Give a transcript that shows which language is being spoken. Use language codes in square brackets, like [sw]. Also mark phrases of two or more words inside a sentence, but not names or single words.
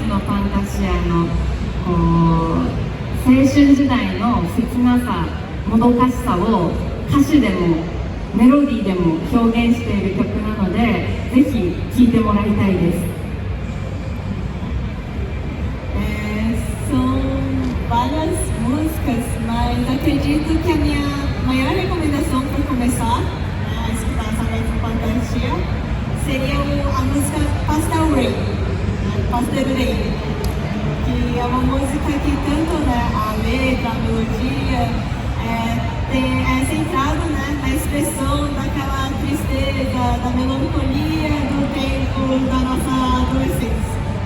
[ja] のファンタジアの青春時代の切なさ、もどかしさを歌詞でもメロディーでも表現している曲なので、ぜひ聴いてもらいたいです。 [pt] São várias músicas, mas acredito que a minha maior recomendação para começar a escutar essa fantasia seria a música Pastel Rain, Pastel Rain, que é uma música que tanto a letra, a melodia é centrado na expressão daquela tristeza, da melancolia do tempo da nossa adolescência.